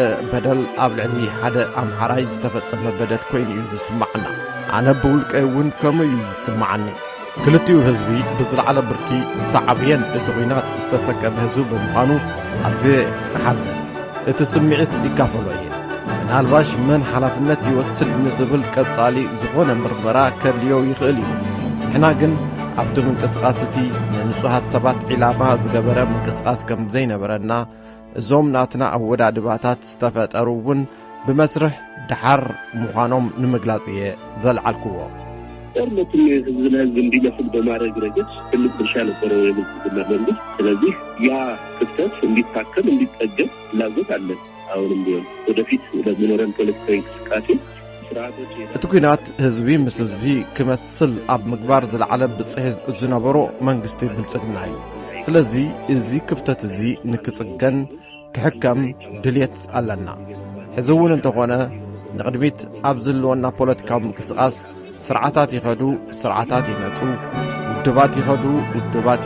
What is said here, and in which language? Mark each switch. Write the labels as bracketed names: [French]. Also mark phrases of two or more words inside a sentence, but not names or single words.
[Tigrinya] በደል ኣብ ልዕሊ ሓደ ኣምሓራይ ዝተፈጸመ በደል ኮይኑ እዩ ዝስማዓና ኣነ ብውልቀይ እውን ከምኡ እዩ ዝስማዓኒ ክልቲኡ ህዝቢ ብዝለዓለ ብርኪ ሳዕብየን እቲ ኩናት ዝተሰከመ ህዝቢ ብምዃኑ ኣዝየ ክሓዝን እቲ ስምዒት ይካፈሎ እየ ምናልባሽ መን ሓላፍነት ይወስድ ንዝብል ቀጻሊ ዝኾነ ምርመራ ከድልዮ ይኽእል እዩ ንሕና ግን ኣብቲ ምንቅስቃስቲ ንንጹሃት ሰባት ዒላማ ዝገበረ ምንቅስቃስ ከም ዘይነበረና እዞም ናትና ኣወዳድባታት ዝተፈጠሩ እውን ብመስርሕ ድሓር ምዃኖም ንምግላጽ እየ ዘለዓልክዎ። [Amharic] ጦርነቱን ህዝብን ህዝብ እንዲመስል በማድረግ ረገድ ትልቅ ድርሻ ነበረው የብልጽግና መንግስት። ስለዚህ ያ ክፍተት እንዲታከም እንዲጠገን ፍላጎት አለን። አሁንም ቢሆን ወደፊት ለሚኖረን ፖለቲካዊ እንቅስቃሴ ስርዓቶች [Tigrinya] እቲ ኩናት ህዝቢ ምስ ህዝቢ ክመስል ኣብ ምግባር ዝለዓለ ብጽሕዝ ዝነበሮ መንግስቲ ብልጽግና እዩ። ስለዚ እዚ ክፍተት እዚ ንክጽገን ክሕከም ድልየት ኣለና። ሕዚ እውን እንተኾነ ንቕድሚት ኣብ ዘለወና ፖለቲካዊ ምንቅስቓስ ስርዓታት ይኸዱ፣ ስርዓታት ይመጹ፣ ውድባት ይኸዱ፣ ውድባት